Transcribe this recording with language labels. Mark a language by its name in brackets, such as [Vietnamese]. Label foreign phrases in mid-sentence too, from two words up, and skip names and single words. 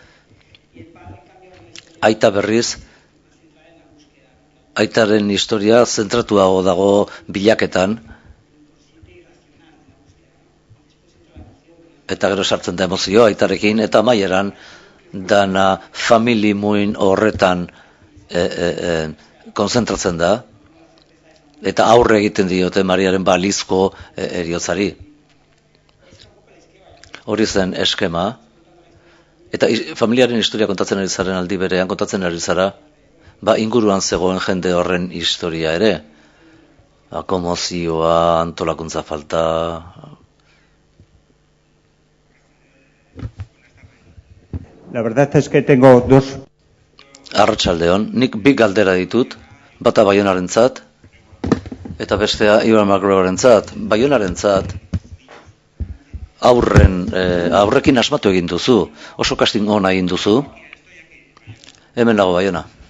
[Basque] Aita berriz, aitaren historia zentratuago dago bilaketan, eta gero sartzen da emozioa aitarekin, eta amaieran dana famili muin horretan konzentratzen da, eta aurre egiten diote Mariaren balizko eriotzari. Hori zen eskema, eta familiaren historia kontatzen ari zaren aldi berean, kontatzen ari zara, inguruan zegoen jende horren historia ere. Komozioa, antolakuntza falta. [Spanish] La verdad es que tengo dos. [Basque] Arratsaldeon, nik bi galdera ditut, bata Baionarentzat, eta bestea Iban Macgregorentzat. Baionarentzat, aurrekin asmatu egin duzu, oso casting ona egin duzu. Hemen dago Baiona.